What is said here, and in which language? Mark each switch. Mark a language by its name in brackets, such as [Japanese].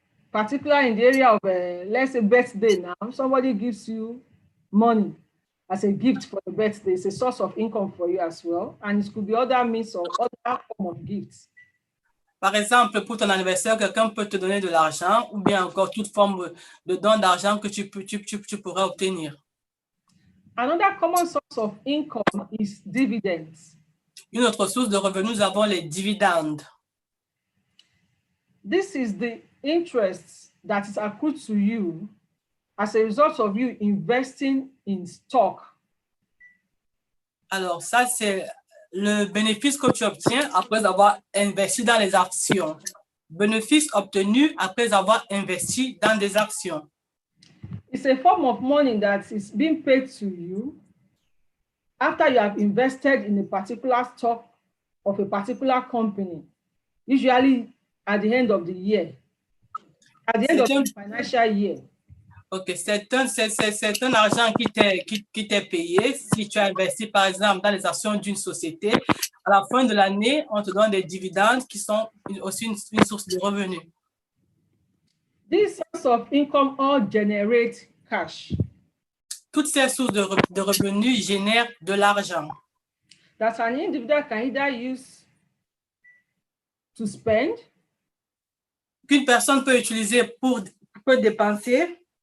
[English] Particularly in the area of, let's say, birthday now, somebody gives you money as a gift for the birthday. It's a source of income for you as well. And it could be other means or other form of gifts. [French] Par exemple, pour ton anniversaire, quelqu'un peut te donner de l'argent ou bien encore toute forme de don d'argent que tu pourrais obtenir. [English] Another common source of income is dividends. [French] Une autre source de revenus, nous avons les dividendes. [English] This is the interest that is accrued to you as a result of you investing in stock. [French] Alors, ça, c'est le bénéfice que tu obtiens après avoir investi dans les actions. Bénéfice obtenu après avoir investi dans des actions. [English] It's a form of money that is being paid to you after you have invested in a particular stock of a particular company, usually at the end of the year, at the end of the financial year. [French] Ok, c'est un argent qui t'est payé si tu as investi, par exemple, dans les actions d'une société. À la fin de l'année, on te donne des dividendes qui sont aussi une source de revenus. [English] These sources of income all generate cash. [French] Toutes ces sources de revenus génèrent de l'argent. [English] That an individual can either use to spend, [French] Qu'une personne peut utiliser pour dépenser,